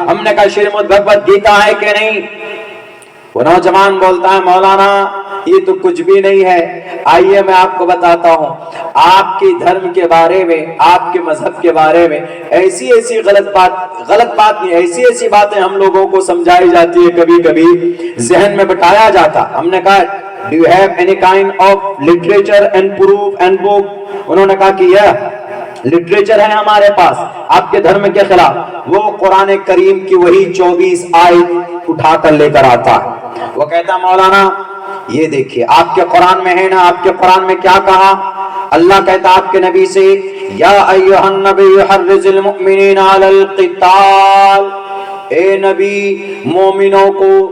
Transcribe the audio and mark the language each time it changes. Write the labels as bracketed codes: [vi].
[ur] ہم نے کہا شریمد بھگوت گیتا ہے کہ نہیں؟ وہ نوجوان بولتا ہے مولانا یہ تو کچھ بھی نہیں ہے. آئیے میں آپ کو بتاتا ہوں، آپ کے دھرم کے بارے میں، آپ کے مذہب کے بارے میں ایسی غلط بات نہیں، ایسی باتیں ہم لوگوں کو سمجھائی جاتی ہے، کبھی کبھی ذہن میں بٹایا جاتا. ہم نے کہا [en] do you have any kind of literature and proof and book؟ [ur] انہوں نے کہا کہ لٹریچر ہے ہمارے پاس آپ کے دھرم کے خلاف، وہ قرآن کریم کی وہی 24 آیت اٹھا کر لے کر آتا ہے۔ وہ کہتا مولانا یہ دیکھیے آپ کے قرآن میں ہے نا، آپ کے قرآن میں کیا کہا؟ اللہ کہتا آپ کے نبی سے [ar] یا ایھا النبی حرض المؤمنین علی القتال، [ur] اے نبی مومنوں کو